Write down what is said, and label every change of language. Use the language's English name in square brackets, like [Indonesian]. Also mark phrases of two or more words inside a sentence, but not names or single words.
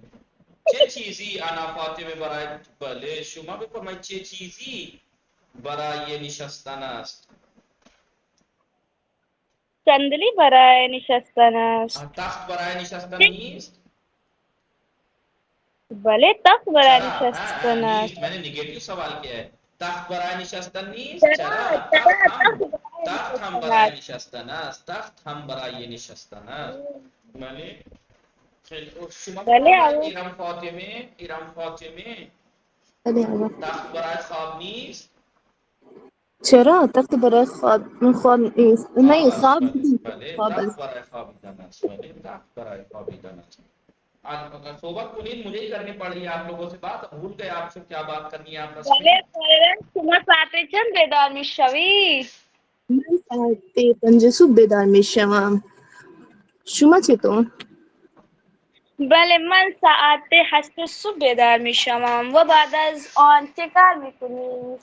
[Persian] چه چیزی انا فاطمه برای بله شما بفرمایید چه چیزی برای نشستن است؟ صندلی برای نشستن است. تخت برای نشستن نیست. بله تخت برای چرا؟ نشستن است. نیست. [Urdu] میں نے نگیٹو سوال کیا ہے. [Persian] تخت برای نشستن نیست. چرا تخت هم برای نشستن است. تخت هم برای نشستن است. بله. خیلی خوب. شما بفرمایید ایران فاطمه بله آقا. تخت برای خواب نیست. چرا تخت برای خواب نیست؟ نہیں خواب بله خواب تخت است. برای خوابیدن است. بله تخت برای خوابیدن است. صحبت کنید. [Urdu] مجھے ہی کرنی پڑ رہی ہے آپ لوگوں سے بات. بھول گئے آپ سے کیا بات کرنی ہے آپس [Persian] بله [Urdu] میں. [Persian] فرزند شما ساعت چند بیدار میشوی؟ من ساعت 5 صبح بیدار میشوم. شما چطور؟ بله من ساعت 8 صبح بیدار میشوم. و بعد از آن چه کار میکنی؟